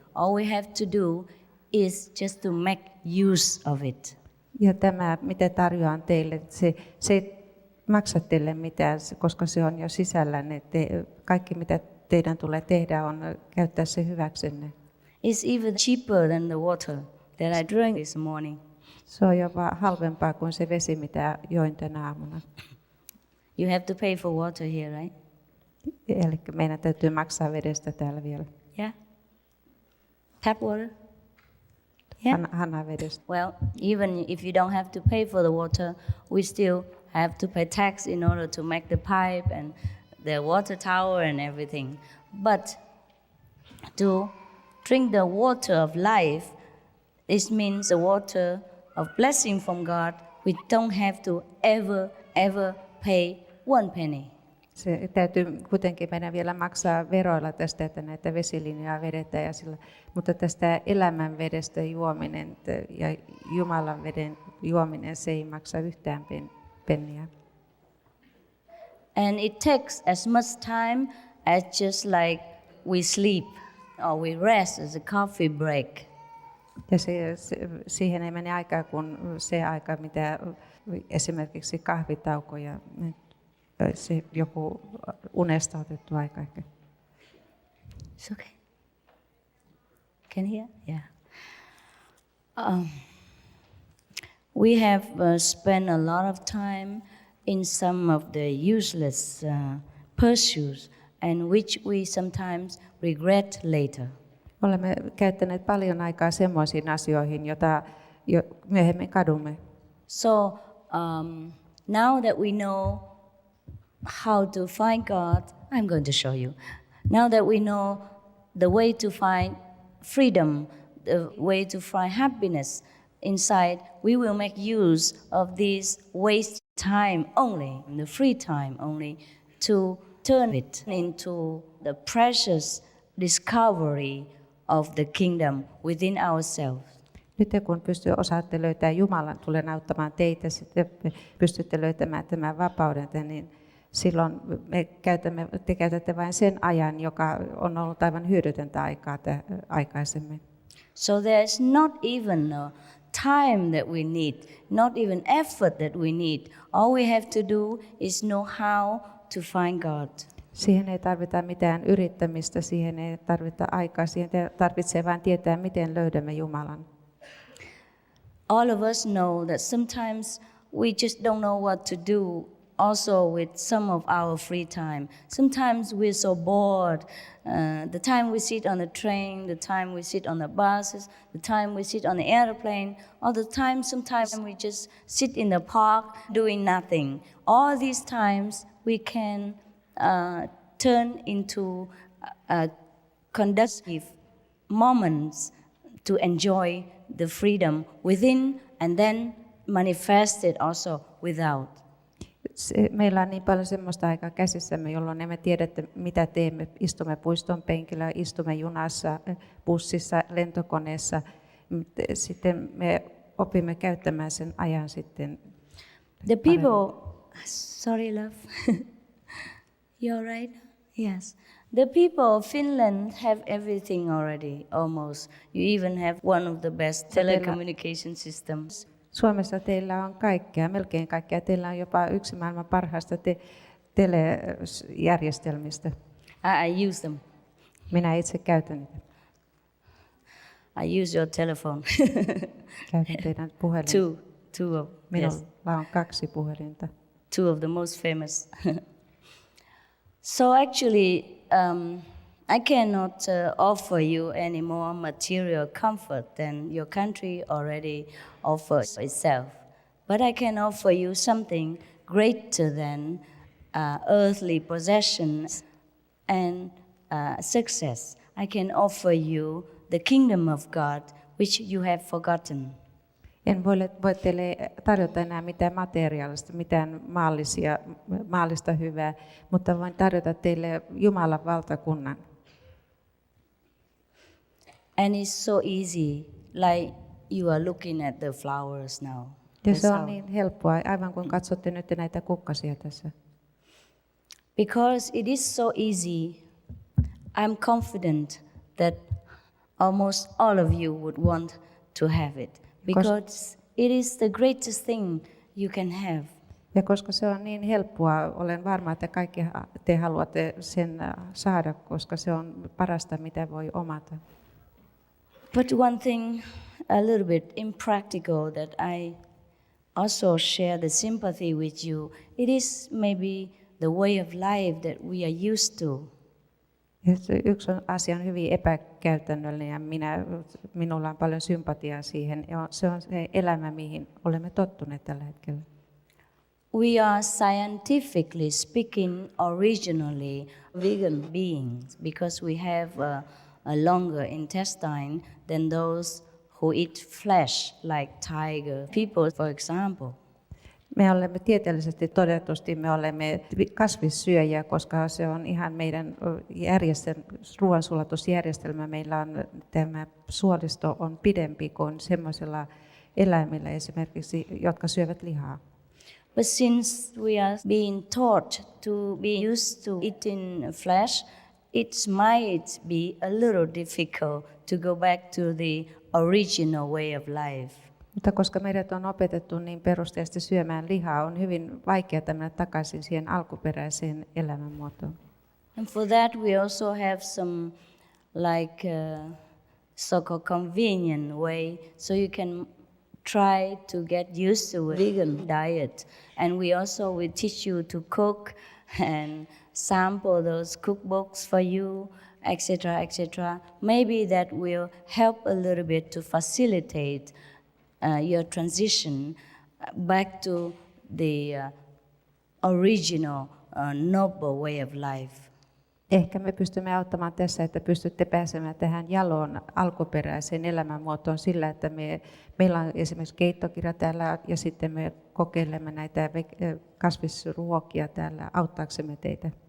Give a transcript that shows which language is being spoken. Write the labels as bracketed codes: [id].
[en] All we have to do is just to make use of it. [fi] Ja tämä, mitä tarjoan teille, se ei maksa teille mitään, koska se on jo sisällänne. Kaikki, mitä teidän tulee tehdä, on käyttää se hyväksenne. [en] It's even cheaper than the water that I drank this morning. [fi] Se on jopa halvempaa kuin se vesi, mitä join tänä aamuna. [en] You have to pay for water here, right? [fi] Eli meidän täytyy maksaa vedestä täällä vielä. [en] Yeah? Tap water? Yeah? [fi] Hanavedestä. [en] Well, even if you don't have to pay for the water, we still have to pay tax in order to make the pipe and the water tower and everything. But to drink the water of life, this means the water of blessing from God. We don't have to ever pay one penny. [fi] Se täytyy kuitenkin meidän vielä maksaa veroilla tästä, että näitä vesilinjoja vedetään, mutta tästä elämän vedestä juominen ja Jumalan veden juominen, se ei maksa yhtään penniä. [en] And it takes as much time as just like we sleep or we rest as a coffee break. [fi] Ja siihen ei mene aikaa kuin se aika, mitä esimerkiksi kahvitauko ja se joku unesta otettu aika. [en] It's okay. Can you hear? Yeah. We have spent a lot of time in some of the useless pursuits, and which we sometimes regret later. [fi] Olemme käyttäneet paljon aikaa semmoisiin asioihin, joita myöhemmin kadumme. [en] So now that we know how to find God, I'm going to show you. Now that we know the way to find freedom, the way to find happiness inside, we will make use of this waste time only, the free time only, to turn it into the precious discovery of the kingdom within ourselves. [fi] Nyt kun osaatte löytää Jumalan, tulen auttamaan teitä, sitten pystytte löytämään tämän vapauden, niin silloin te käytätte vain sen ajan, joka on ollut aivan hyödytöntä aikaa aikaisemmin. [en] So there is not even a time that we need, not even effort that we need. All we have to do is know how to find God. [fi] Siihen ei tarvita mitään yrittämistä, siihen ei tarvita aikaa, siihen tarvitsee vain tietää, miten löydämme Jumalan. [en] All of us know that sometimes we just don't know what to do also with some of our free time. Sometimes we're so bored. The time we sit on the train, the time we sit on the buses, the time we sit on the airplane, all the time sometimes we just sit in the park doing nothing. All these times we can turn into conducive moments to enjoy the freedom within and then manifest it also without. [fi] Meillä on niin paljon semmoista aikaa käsissämme, jolloin emme tiedä, mitä teemme. Istumme puiston penkillä, istumme junassa, bussissa, lentokoneessa. Sitten me opimme käyttämään sen ajan sitten. [en] The people, sorry love, you're right? Yes. The people of Finland have everything already, almost. You even have one of the best telecommunication systems. [fi] Suomessa teillä on kaikkea, melkein kaikkea. Teillä on jopa yksi maailman parhaista telejärjestelmistä. [en] I use them. [fi] Minä itse käytän niitä. [en] I use your telephone. [fi] Käytän teidän puhelinta. [en] Two of, [fi] Minulla [en] yes, [fi] on 2 puhelinta. [en] two of the most famous. So actually, I cannot offer you any more material comfort than your country already offers itself. But I can offer you something greater than earthly possessions and success. I can offer you the kingdom of God, which you have forgotten. [fi] En voi teille tarjota enää mitään materiaalista, mitään maallista hyvää, mutta voin tarjota teille Jumalan valtakunnan. [en] And it's so easy, like you are looking at the flowers now. [fi] Ja se [en] That's [fi] on [en] how- [fi] niin helppoa, aivan kuin katsotte nyt näitä kukkasia tässä. [en] Because it is so easy, I'm confident that almost all of you would want to have it. Because it is the greatest thing you can have. [fi] Ja koska se on niin helppoa, olen varma, että kaikki te haluatte sen saada, koska se on parasta, mitä voi omata. [en] But one thing a little bit impractical that I also share the sympathy with you, it is maybe the way of life that we are used to. [fi] Ja yksi asia on hyvin epäkäytännöllinen ja minulla on paljon sympatiaa siihen. Ja se on se elämä, mihin olemme tottuneet tällä hetkellä. [en] We are scientifically speaking originally vegan beings because we have a longer intestine than those who eat flesh like tiger people, for example. [fi] Me olemme tieteellisesti todetusti me olemme kasvissyöjiä, koska se on ihan meidän ruoansulatusjärjestelmä. Meillä on tämä suolisto on pidempi kuin semmoisilla eläimillä esimerkiksi, jotka syövät lihaa. [en] But since we are being taught to be used to eating flesh, it might be a little difficult to go back to the original way of life. [fi] Mutta koska meidät on opetettu niin perusteellisesti syömään lihaa, on hyvin vaikea mennä takaisin siihen alkuperäiseen elämänmuotoon. [en] And for that we also have some like so-called convenient way, so you can try to get used to a vegan diet. And we also will teach you to cook and sample those cookbooks for you, etc., etc. Maybe that will help a little bit to facilitate your transition back to the original noble way of life. [fi] Ehkä me pystymme auttamaan tässä, että pystytte pääsemään tähän jaloon alkuperäiseen elämänmuotoon sillä, että meillä on esimerkiksi keittokirja täällä ja sitten me kokeilemme näitä kasvisruokia täällä auttaaksemme teitä.